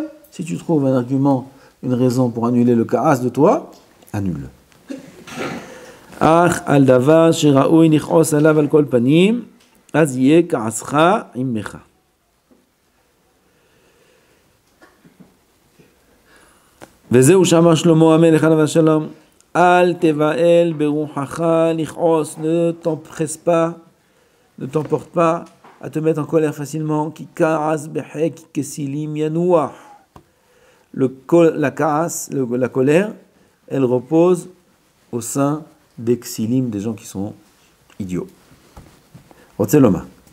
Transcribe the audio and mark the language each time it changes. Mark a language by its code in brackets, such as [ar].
[fr] Si tu trouves un argument, une raison pour annuler le karas de toi, annule-le. [he] אך על דבר שראוי לכעוס עליו על כל פנים, אז יהיה כעסך עמך. וזהו שאמר שלמה המלך עליו השלום, אל תבהל ברוחך לכעוס, [fr] ne t'empresse pas, ne t'emporte pas à te mettre en colère facilement, [he] כי כעס בחק כסילים ינוח. [fr] La colère, elle repose au sein des ksilim, des gens qui sont idiots. Rotzeloma.